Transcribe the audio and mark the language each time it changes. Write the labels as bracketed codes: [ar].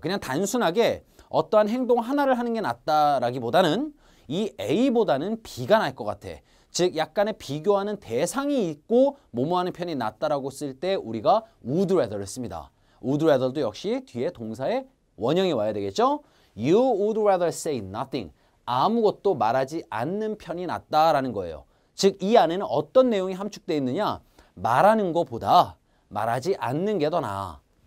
[ko] 그냥 단순하게 어떠한 행동 하나를 하는 게 낫다라기보다는 이 A보다는 B가 나을 것 같아. 즉 약간의 비교하는 대상이 있고 뭐뭐 하는 편이 낫다라고 쓸 때 우리가 would rather를 씁니다. would rather도 역시 뒤에 동사의 원형이 와야 되겠죠? [en] You would rather say nothing. [ko] 아무것도 말하지 않는 편이 낫다라는 거예요. 즉 이 안에는 어떤 내용이 함축되어 있느냐? 말하는 것보다 말하지 않는 게 더 나아.